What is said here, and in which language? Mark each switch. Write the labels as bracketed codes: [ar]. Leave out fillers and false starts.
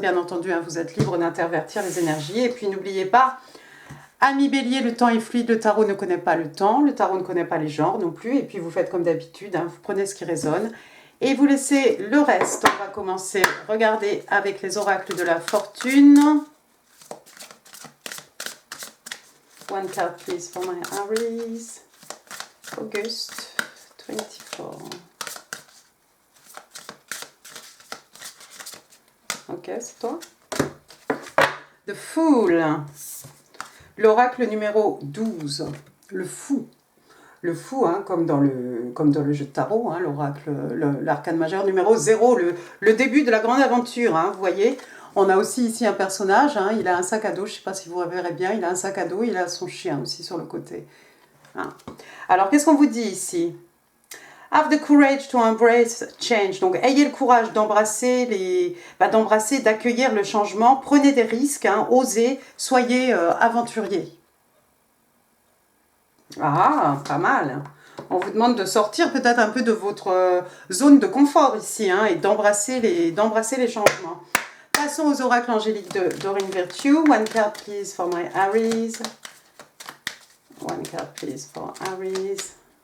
[fr] Bien entendu, hein, vous êtes libre d'intervertir les énergies. Et puis n'oubliez pas, amis Bélier, le temps est fluide, le tarot ne connaît pas le temps, le tarot ne connaît pas les genres non plus, et puis vous faites comme d'habitude, hein, vous prenez ce qui résonne, et vous laissez le reste. On va commencer, regardez, avec les oracles de la fortune. [en] One card please for my Aries, August 24. [fr] Ok, c'est toi. The Fool. L'oracle numéro 12, le fou. Le fou, hein, comme dans le jeu de tarot, hein, l'oracle, l'arcane majeur numéro 0, le début de la grande aventure. Hein, vous voyez, on a aussi ici un personnage, hein, il a un sac à dos, je ne sais pas si vous verrez bien, il a un sac à dos, il a son chien aussi sur le côté. Hein. Alors, qu'est-ce qu'on vous dit ici? [en] Have the courage to embrace change. [fr] Donc, ayez le courage d'embrasser d'accueillir le changement. Prenez des risques, hein, osez, soyez aventurier. Ah, pas mal. On vous demande de sortir peut-être un peu de votre zone de confort ici, hein, et d'embrasser les changements. Passons aux oracles angéliques de Doreen Virtue. [en] One card please for my Aries. One card please for Aries.